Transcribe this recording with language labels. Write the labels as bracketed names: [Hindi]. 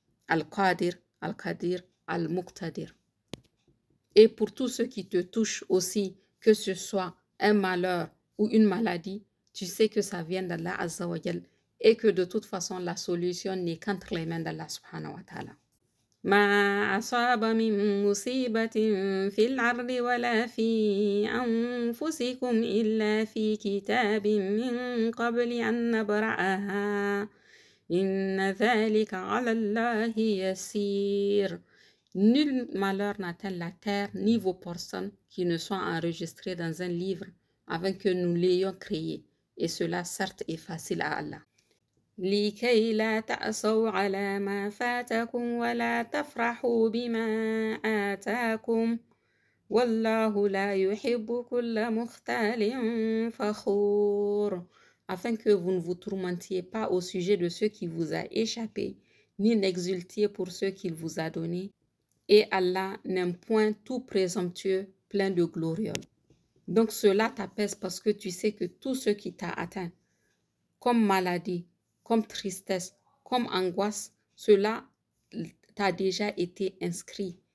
[French] Al-Qadir, Al-Qadir, Al-Muqtadir. Et pour tout ce qui te touche aussi, que ce soit un malheur ou une maladie, tu sais que ça vient d'Allah Azza wa Jal et que de toute façon, la solution n'est qu'entre les mains d'Allah subhanahu wa ta'ala. [Arabic] ما أصاب من مصيبة في الأرض ولا في أنفسكم إلا في كتاب من قبل أن نبرأها إن ذلك على الله يسير. [French] Nul malheur n'atteint la terre ni vos personnes qui ne sont enregistrées dans un livre avant que nous l'ayons créé. Et cela, certes, est facile à Allah. [Arabic] لكي لا تأسوا على ما فاتكم ولا تفرحوا بما آتاكم والله لا يحب كل مختال فخور. [French] Afin que vous ne vous tourmentiez pas au sujet de ce qui vous a échappé, ni n'exultiez pour ce qu'il vous a donné. Et Allah n'aime point tout présomptueux, plein de glorioles. Donc cela t'apaise parce que tu sais que tout ce qui t'a atteint, comme maladie, comme tristesse, comme angoisse, cela t'a déjà été inscrit.